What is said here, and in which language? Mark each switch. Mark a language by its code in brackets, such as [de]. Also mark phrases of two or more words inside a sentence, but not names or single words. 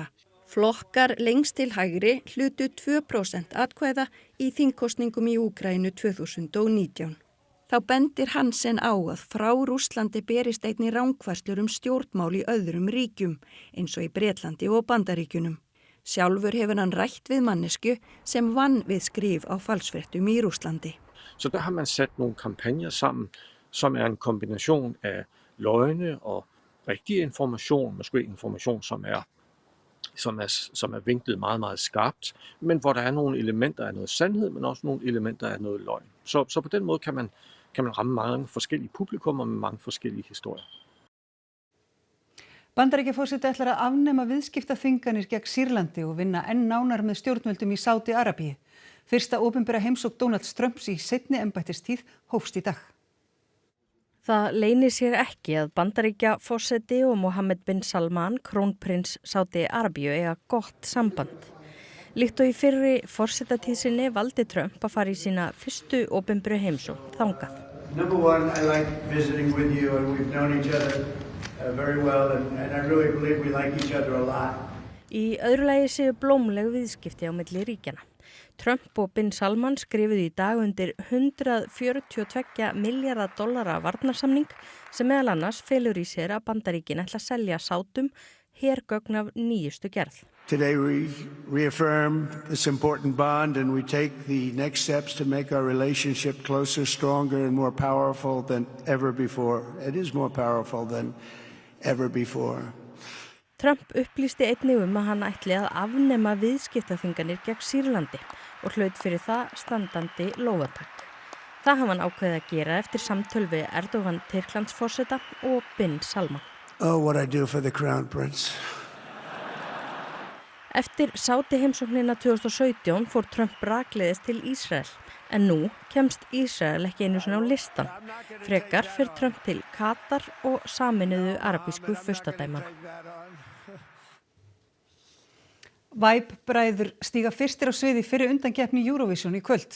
[is] Flokkar lengst til hægri hlutu 2% atkvæða í þingkosningum í Úkraínu 2019. Þá bendir Hansen á að frá Rússlandi berist einnig rangfærslur stjórnmál í öðrum ríkjum, eins og í Bretlandi og Bandaríkjunum. Sjálfur hefur hann rætt við mannesku sem vann við skrif á falsfréttum í Rússlandi. [da] Så der har man sat nogle kampagner sammen, som en kombination af løgne og rigtig information, måske information, som er vinklet meget, meget skarpt, men hvor der nogle elementer af noget sandhed, men også nogle elementer af noget løgn. Så på den måde kan man ramme mange forskellige publikummer med mange forskellige historier. [is] Bandaríkjaforseti ætlar að afnema viðskiptaþvinganir gegn Sýrlandi og vinna enn nánar með stjórnvöldum í Sádi-Arabíu. Fyrsta opinbera heimsókn Donalds Trumps í seinni embættistíð hófst í dag. Það leynir sér ekki að Bandaríkjaforseti og Mohammed bin Salman, krónprins Sádi-Arabíu, eiga gott samband. Líkt og í fyrri forsetatíð sinni valdi Trump að fara í sína fyrstu opinberu heimsókn þangað. [en] Number one, I like visiting with you and we've known each other very well and I really believe we like each other a lot. [is] Í öðru lagi séu blómleg viðskipti á milli ríkjanna. Trump og bin Salman skrifuðu í dag undir $142 milljarða varnarsamning sem meðal annars felur í sér að Bandaríkin ætla að selja Sátum hergögn af nýjustu gerð. [en] Today we reaffirm this important bond and we take the next steps to make our relationship closer, stronger and more powerful than ever before. It is more powerful than ever before. [is] Trump upplýsti einnig að hann ætli að afnema viðskiptaþvinganir gegn Sýrlandi og hlaut fyrir það standandi lófatak. Það hafa hann ákveðið að gera eftir samtöl við Erdogan Tyrklandsforseta og bin Salman. [en] Oh, what I do for the Crown Prince. [is] Eftir Sádi heimsóknina 2017 fór Trump rakleiðis til Ísrael, en nú kemst Ísrael ekki einu sinni á listan. Frekar fer Trump til Katar og Sameinuðu arabísku furstadæmanna. Væp-bræður stíga fyrstir á sviði fyrir undankeppni Eurovision í kvöld.